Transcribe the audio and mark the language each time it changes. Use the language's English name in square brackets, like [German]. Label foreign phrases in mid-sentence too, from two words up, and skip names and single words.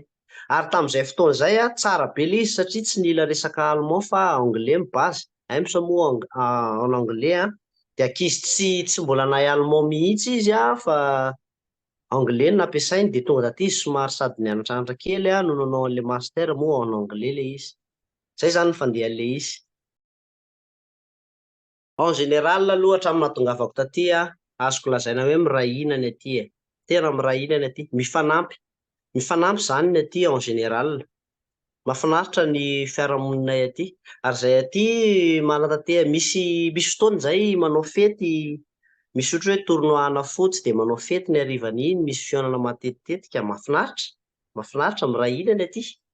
[Malagasy] Ary tamin'izay fotoana izay tsara be le izy satria tsy nila resaka allemand fa anglais mibazy. AEMS moa [French] en anglais [Malagasy] dia ankizy tsy mbola nahay allemand mihitsy izy fa anglais no nampiasainy, dia tonga taty izy somary sady nianatranatra kely no nanao an'le master moa [French] en anglais [Malagasy] le izy. Zay zany ny fandehan'le izy. [French] En général [Malagasy] aloha hatramin'ny nahatongavako taty azoko lazaina hoe miray hina ny aty tena miray hina ny aty, mifanampy zany ny aty [French] en général. [Malagasy] Mahafinaritra ny fiarahamoninay aty, ary zay aty misy fotoana zay manao fety, misy ohatra hoe tournoi anafotsy dia manao fety ny harivan'iny, misy fihaonana matetitetika, mahafinaritra miray hina ny aty.